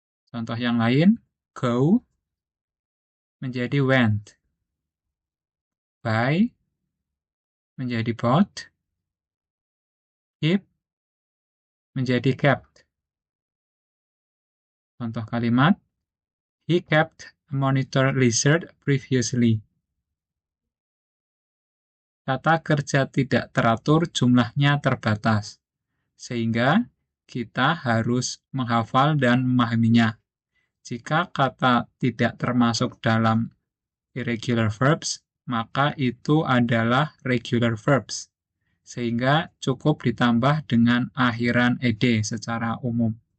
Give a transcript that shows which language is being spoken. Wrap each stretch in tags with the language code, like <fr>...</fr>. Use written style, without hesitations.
<id>Contoh yang lain, go menjadi went, buy menjadi bought, keep menjadi kept. Contoh kalimat,</id> <en>he kept a monitor lizard previously.</en> <id>Kata kerja tidak teratur jumlahnya terbatas, sehingga kita harus menghafal dan memahaminya. Jika kata tidak termasuk dalam irregular verbs, maka itu adalah regular verbs, sehingga cukup ditambah dengan akhiran ed secara umum.</id>